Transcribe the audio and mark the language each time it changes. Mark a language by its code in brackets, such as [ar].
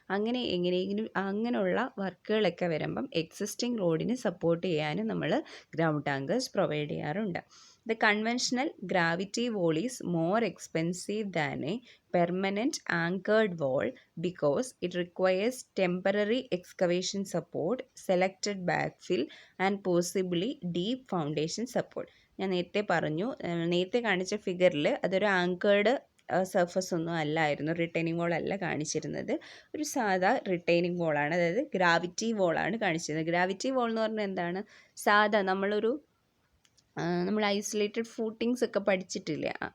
[ml] എങ്ങനെയെങ്കിലും അങ്ങനെയുള്ള വർക്കുകളൊക്കെ വരുമ്പം എക്സിസ്റ്റിംഗ് റോഡിന് സപ്പോർട്ട് ചെയ്യാനും നമ്മൾ ഗ്രൗണ്ട് ടാങ്കേഴ്സ് പ്രൊവൈഡ് ചെയ്യാറുണ്ട്. [en] The conventional gravity wall is more expensive than a permanent anchored wall because it requires temporary excavation support, selected backfill and possibly deep foundation support. [ml] ഞാൻ നേരത്തെ പറഞ്ഞു, നേരത്തെ കാണിച്ച ഫിഗറിൽ അതൊരു ആങ്കേർഡ് സർഫസ് ഒന്നും അല്ലായിരുന്നു, റിട്ടൈനിങ് വാൾ അല്ല കാണിച്ചിരുന്നത്. ഒരു സാധാ റിട്ടൈനിങ് വാളാണ്, അതായത് ഗ്രാവിറ്റി വാളാണ് കാണിച്ചിരുന്നത്. ഗ്രാവിറ്റി വാൾ എന്ന് പറഞ്ഞാൽ എന്താണ്? സാധാ നമ്മൾ ഐസൊലേറ്റഡ് ഫൂട്ടിങ്സ് ഒക്കെ പഠിച്ചിട്ടില്ലേ?